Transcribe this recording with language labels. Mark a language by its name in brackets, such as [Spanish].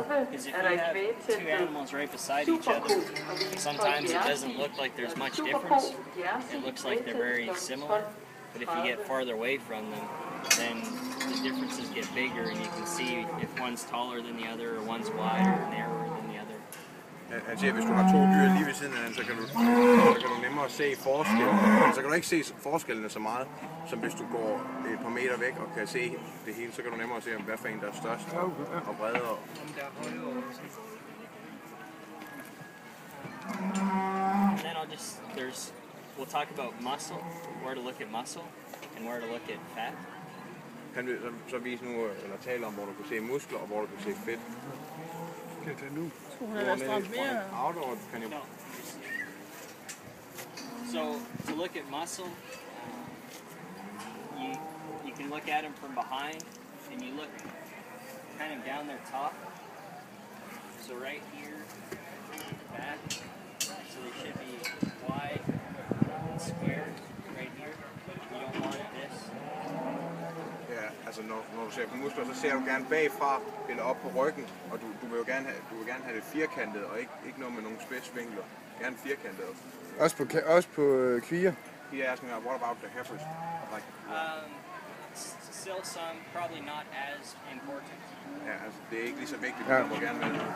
[English] Because if you have two animals right beside each other, sometimes it doesn't look like there's much difference. It looks like they're very similar. But if you get farther away from them, then the differences get bigger and you can see if one's taller than the other or one's wider or narrower than the other. [Danish] Han siger, at hvis du har to dyr lige ved siden af hinanden, så kan du nemmere se forskellen. Så kan du ikke se forskellene så meget, som hvis du går et par meter væk og kan se det hele, så kan du nemmere se, hvad for en der er størst og bredere. [English] And then we'll talk about muscle, where to look at muscle, and where to look at fat. [Danish] Han vil så vise nu, eller tale om, hvor du kan se muskler og hvor du kan se fedt. Kan jeg nu? Skulle hun have været stramt mere? [English] No. So to look at muscle, you can look at them from behind, and you look kind of down their top. So right here, back. So they should be wide and square right here. You don't want this. [Danish] Ja, altså når du ser på muskler, så ser du gerne bagfra eller op på ryggen, og du vil gerne have det firkantet og ikke noget med nogle spidsvinkler. Gerne firkantet. Også på kvier? [English] He asking what about the heifers? Like, Still some, probably not as important. [Danish] ja, altså det er ikke lige så vigtigt, men du må gerne være.